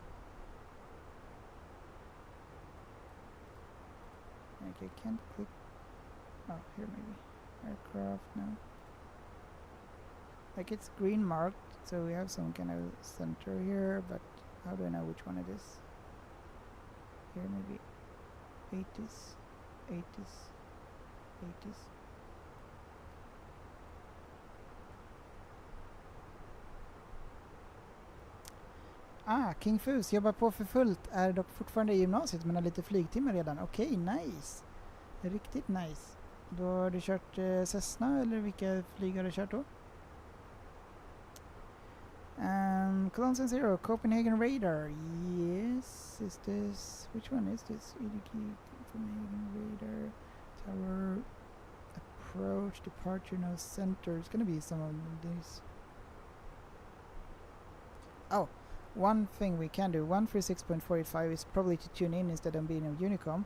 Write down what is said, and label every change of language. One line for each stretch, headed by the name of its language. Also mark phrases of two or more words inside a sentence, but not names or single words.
English: Okay, can't click. Oh, here maybe. Aircraft, no. Like it's green marked, so we have some kind of center here, but how do I know which one it is? Here maybe 80s, 80s, 80s.
Swedish: Ah, King Fus jobbar på för fullt, är dock fortfarande i gymnasiet men har lite flygtimmar redan. Okej, nice. Riktigt nice. Då har du kört Cessna, eller vilka flyg har du kört då?
English: Cologne Zero, Copenhagen Radar. Yes, is this, which one is this? EDQ, Copenhagen Radar, Tower, Approach, Departure, no center. It's gonna be some of these. Oh, one thing we can do, 136.485 is probably to tune in instead of being a Unicom.